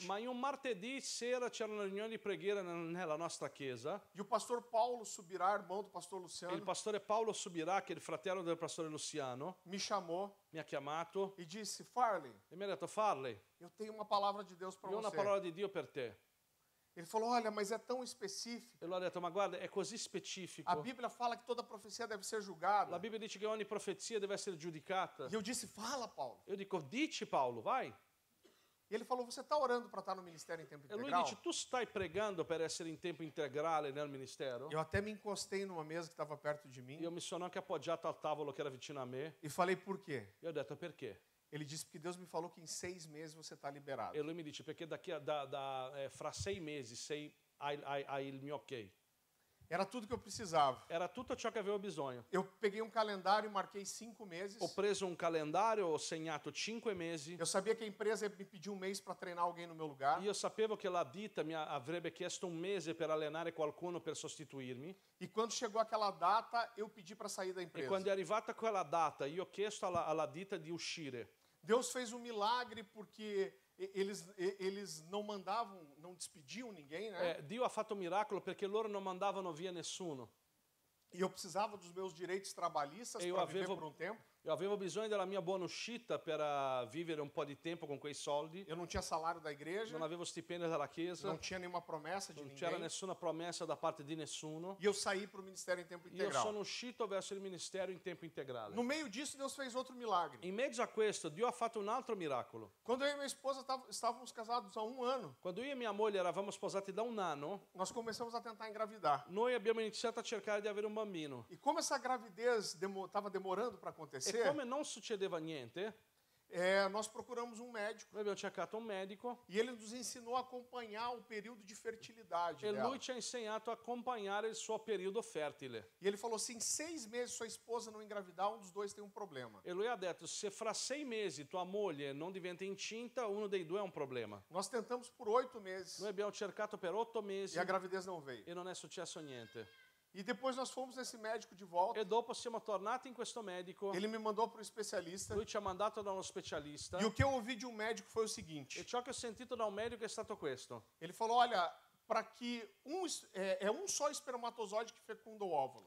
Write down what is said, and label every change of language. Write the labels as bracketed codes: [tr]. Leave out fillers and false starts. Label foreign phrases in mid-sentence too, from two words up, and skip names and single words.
[it] ma in un martedì sera c'era una riunione di preghiera nella nostra chiesa. [pt] E o pastor Paulo Subirá, irmão do pastor [it] Il [pt] Luciano, [it] pastore Paolo Subirà, che è il fratello del pastore Luciano, [pt] me chamou [it] mi ha chiamato [pt] e disse: Farley, [it] e mi ha detto, Farley, [pt] eu tenho uma palavra de Deus para [it] io ho una [pt] você. [it] parola di Dio per te. [pt] Ele falou: olha, mas é tão específico. [it] E lui ha detto, ma guarda, è così [pt] A [it] specifico. [pt] Bíblia fala que toda profecia deve ser [it] La [pt] julgada. [it] Bibbia dice che ogni profezia deve essere giudicata. [pt] E eu disse: fala, Paulo. [it] Io dico, dici Paolo, vai. [pt] E ele falou: você está orando para estar no ministério em tempo [it] E lui [pt] integral? [it] dice, tu stai pregando per essere in tempo integrale nel ministero? [pt] Eu até me encostei numa mesa que estava perto de mim [it] Io mi sono anche appoggiato al tavolo che era vicino a me [pt] e falei: por quê? [it] e ho detto, perché? [pt] Ele disse: porque Deus me falou que em 6 meses você está liberado. [it] E lui mi dice, perché fra 6 mesi hai il mio ok. [pt] Era tudo que eu precisava. [it] Era tutto ciò che avevo bisogno. [pt] Eu peguei um calendário e marquei 5 meses. [it] Ho preso un calendario, ho segnato 5 mesi. [pt] Eu sabia que a empresa ia me pedir um mês para treinar alguém no meu lugar. [it] Io sapevo che la ditta mi avrebbe chiesto un mese per allenare qualcuno per sostituirmi. [pt] E quando chegou aquela data, eu pedi para sair da [it] E [pt] empresa. [it] quando è arrivata quella data, io ho chiesto alla ditta di uscire. [pt] Deus fez um milagre porque eles não mandavam, não despediam ninguém, né? [it] Dio ha fatto un miracolo perché loro non mandavano via nessuno. [pt] E eu precisava dos meus direitos trabalhistas Eu para viver [it] avevo- [pt] por um tempo. [it] Io avevo bisogno della mia buona uscita per vivere un po' di tempo con quei soldi. [pt] Eu não tinha salário da igreja, [it] Non avevo stipendio dalla chiesa, [pt] não tinha nenhuma promessa de [it] non c'era [pt] ninguém. [it] nessuna promessa da parte di nessuno. [pt] E eu saí para o ministério em tempo [it] Io [pt] integral. [it] sono uscito verso il ministero in tempo integrale. [pt] No meio disso, Deus fez outro milagre. [it] In mezzo a questo, Dio ha fatto un altro miracolo. [pt] Quando eu e minha esposa estávamos casados há 1 ano, [it] Quando io e mia moglie eravamo sposati da un anno, [pt] nós começamos a tentar engravidar. [it] noi abbiamo iniziato a cercare di avere un bambino. [pt] E como essa gravidez estava demorando para [it] E [pt] acontecer, [it] come non succedeva niente, [pt] nós procuramos um médico [it] noi abbiamo cercato un medico [pt] e ele nos ensinou a acompanhar o período de fertilidade [it] e [pt] dela. [it] lui ci ha insegnato a accompagnare il suo periodo fertile. [pt] E ele falou: se em 6 meses sua esposa não engravidar, um dos dois tem um problema. [it] E lui ha detto, se fra 6 mesi tua moglie non diventa incinta, uno dei due ha un problema. [pt] Nós tentamos por 8 meses [it] Noi abbiamo cercato per 8 mesi [pt] e a gravidez não veio. [it] e non è successo niente. [pt] E depois nós fomos nesse médico de volta. [it] E dopo siamo tornati in questo medico, [pt] Ele me mandou para o especialista. [it] lui ci ha mandato da uno specialista [pt] E o que eu ouvi de um médico foi o seguinte: [it] e ciò che ho sentito da un medico è stato questo. [pt] ele falou: olha, para que é um só espermatozoide que fecunda o óvulo.